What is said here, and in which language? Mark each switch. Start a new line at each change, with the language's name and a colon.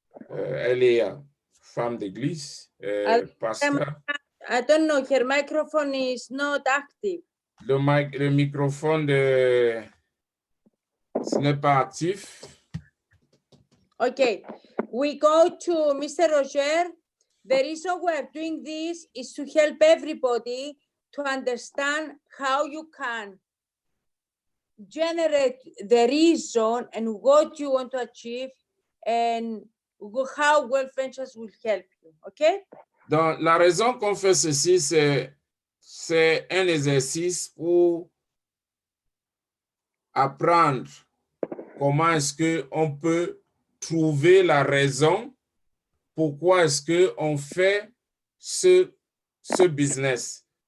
French: Elle est femme d'église, pasteur.
English: I don't know, her microphone is not active.
French: Le microphone ce n'est pas actif.
English: Okay, we go to Mr. Roger. The reason we're doing this is to help everybody to understand how you can generate the reason and what you want to achieve and how World Ventures will help you, okay?
French: Donc, la raison qu'on fait ceci, c'est un exercice pour apprendre comment est-ce qu'on peut trouver la raison pourquoi est-ce qu'on fait ce business.